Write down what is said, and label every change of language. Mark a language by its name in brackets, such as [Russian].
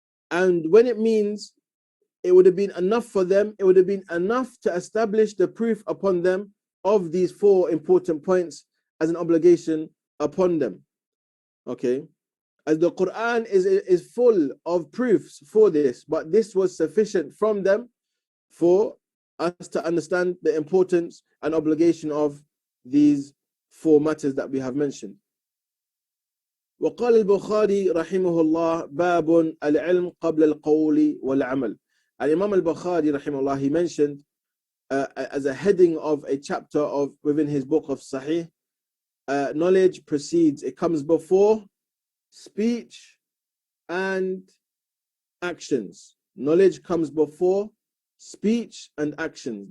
[English] And when it means it would have been enough for them, it would have been enough to establish the proof upon them of these four important points as an obligation upon them. Okay, as the Quran is full of proofs for this, but this was sufficient from them for us to understand the importance and obligation of these four matters that we have mentioned. [Arabic] وقال البخاري رحمه الله باب العلم قبل القول والعمل. [English] And Imam al-Bukhari rahimahullah, he mentioned as a heading of a chapter of within his book of Sahih, knowledge precedes, it comes before speech and actions. Knowledge comes before speech and actions.